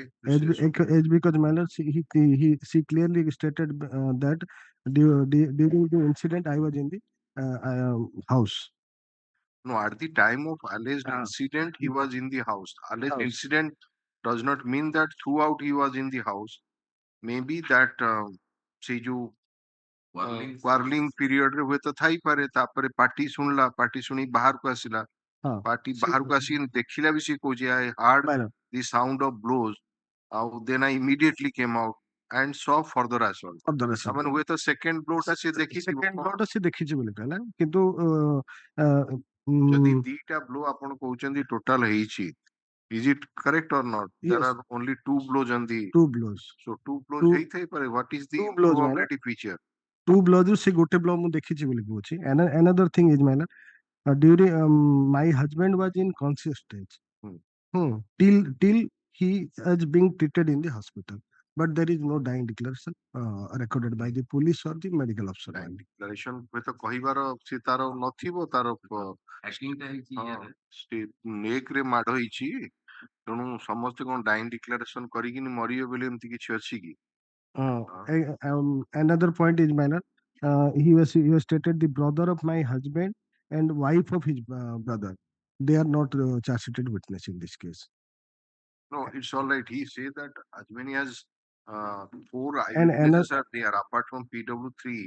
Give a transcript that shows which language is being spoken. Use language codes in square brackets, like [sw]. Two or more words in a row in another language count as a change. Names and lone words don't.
[en] As because manner she clearly stated that during the incident I was in the house. No, at the time of alleged incident, he was in the house. Alleged incident does not mean that throughout he was in the house. Maybe that [or] ସେ ଯୋଉ [en] quarreling period [or] ରେ ହୁଏତ ଥାଇପାରେ ତାପରେ ପାଟି ଶୁଣିଲା ପାଟି ଶୁଣି ବାହାରକୁ ଆସିଲା ପାଟି ବାହାରକୁ ଆସିକି ଦେଖିଲା ବି ସେ କହୁଛି [en] I heard the sound of blows [or] ଆଉ [en] then I immediately came out and saw further assault. [or] ତାମାନେ ହୁଏତ [en] second blow [or] ଟା ସେ ଦେଖିଥିବ [en] second blow [or] ଟା ସେ ଦେଖିଛି ବୋଲି କହିଲା କିନ୍ତୁ ଯଦି ଦିଟା blow ଆପଣ କହୁଛନ୍ତି total ହେଇଛି, [en] is it correct or not? There are only two blows on the two blows. So two blows ହେଇଥାଇପାରେ. What is the probability feature? Two blows [or] ସେ ଗୋଟେ blow ମୁଁ ଦେଖିଛି ବୋଲି କହୁଛି. [en] Another thing is man during my husband was in conscious stage till he is being treated in the hospital. But there is no dying declaration recorded by the police or the medical officer. Dying declaration [or] ହୁଏତ କହିବାର ସେ ତାର ନଥିବ ତାର ନେକରେ ମାଡ ହେଇଛି ତେଣୁ ସମସ୍ତେ କଣ [en] dying declaration [or] କରିକିନି ମରିବେ ବୋଲି ଏମିତି କିଛି ଅଛି କି? [en] Another point is minor. He was stated the brother of my husband and wife of his brother. They are not charge sheeted witness in this case. No, it's all right. He said that as many as 4 eyewitnesses are there apart from PW3.